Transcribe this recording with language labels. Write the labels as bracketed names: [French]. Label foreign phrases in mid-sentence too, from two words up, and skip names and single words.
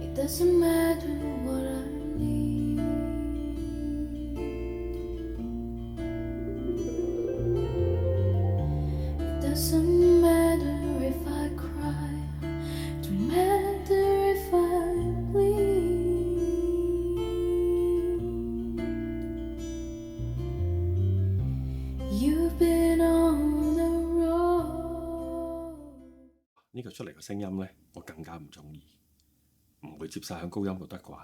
[English] doesn't matter what I need. It doesn't matter if I cry, don't matter if I bleed. You've been on the road. [Cantonese] 呢個出嚟嘅聲音呢，我更加唔中意，唔會接晒響高音就得啩。